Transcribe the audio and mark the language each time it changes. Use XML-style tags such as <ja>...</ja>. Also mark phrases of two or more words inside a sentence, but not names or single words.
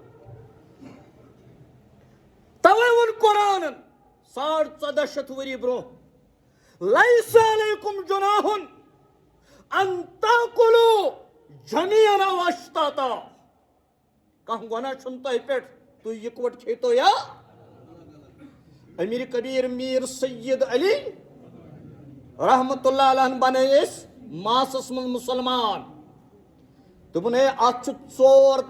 <ks>توے ووٚن قرآنن 1450 ؤری برونٛہہ</ks> <ar>لیس علیکم جناح ان تاکلوا جمیعا او اشتاتا</ar> <ks>کانٛہہ گۄناہ چھُنہٕ تۄہہِ پٮ۪ٹھ تُہۍ یِکوَٹ کھیٚتو یا امیر کبیر میر سید علی</ks> <ar>رحمتہ اللہ علیہ</ar> <ks>بنٲے أسۍ ماسس منٛز مُسلمان دوٚپُن ہے اتھ چھُ 4</ks>